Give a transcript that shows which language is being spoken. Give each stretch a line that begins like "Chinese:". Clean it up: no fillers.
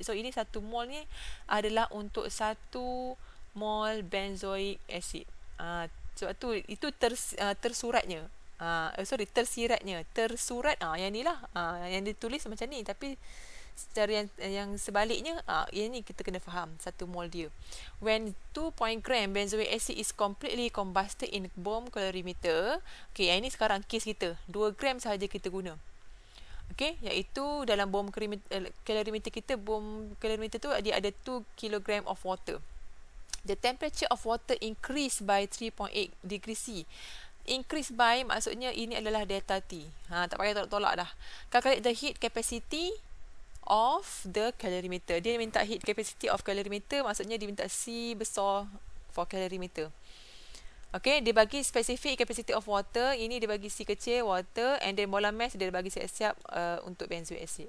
Malay: So, ini 1 mol ni adalah untuk 1 mol benzoic acid. Sebab tu itu tersiratnya. Yang ni lah. Yang ditulis macam ni. Tapi secara yang sebaliknya, yang ni kita kena faham 1 mol dia.
English: When 2 gram benzoic acid is completely combusted in bomb calorimeter.
Malay: Okay, yang ni sekarang kes kita 2 gram sahaja kita guna. Okay, iaitu dalam bomb calorimeter kita, bomb calorimeter tu dia ada 2 kg of water.
English: The temperature of water increase by 3.8 degrees C.
Malay: Increase by maksudnya ini adalah delta T. Tak payah tolak dah.
English: Calculate the heat capacity of the calorimeter.
Malay: Dia minta heat capacity of calorimeter, maksudnya dia minta C besar for calorimeter. Okay, dia bagi specific capacity of water. Ini dia bagi C kecil water, and then molar mass dia bagi siap-siap untuk benzoic acid.